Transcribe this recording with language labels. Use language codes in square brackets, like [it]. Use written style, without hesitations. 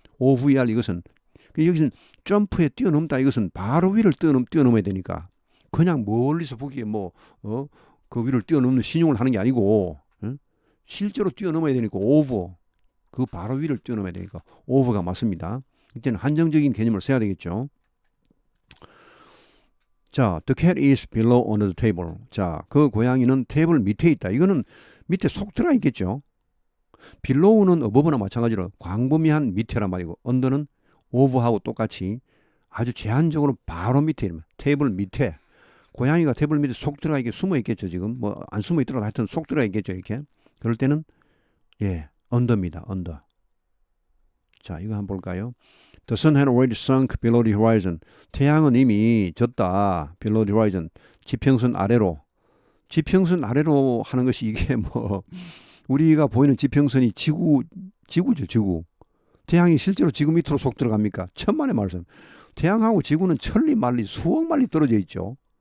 [ko] OVR 이것은 여기서는 점프에 뛰어넘다 이것은 바로 위를 뛰어넘어야 되니까 그냥 멀리서 보기에 그 위를 뛰어넘는 신용을 하는 게 아니고 실제로 뛰어넘어야 되니까 오브 그 바로 위를 뛰어넘어야 되니까 오브가 맞습니다. 이때는 한정적인 개념을 써야 되겠죠. [en] 자, the cat is below under the table. [ko] 자, 그 고양이는 테이블 밑에 있다. 이거는 밑에 속 들어가 있겠죠. below는 above나 마찬가지로 광범위한 밑에란 말이고 under는 over하고 똑같이 아주 제한적으로 바로 밑에 테이블 밑에 고양이가 테이블 밑에 속 들어가 있게 숨어 있겠죠. 지금 뭐 안 숨어 있더라도 하여튼 속 들어가 있겠죠. 이렇게 그럴 때는 under입니다. under. 자, 이거 한번 볼까요? [en] The sun had already sunk below the horizon. [ko] 태양은 이미 졌다. [en] below the horizon. [ko] 지평선 아래로. 지평선 아래로 하는 것이 이게 우리가 보이는 지평선이 지구죠, 지구. 태양이 실제로 지구 밑으로 속 들어갑니까? 천만의 말씀. 태양하고 지구는 천리 만리 수억 만리 떨어져 있죠.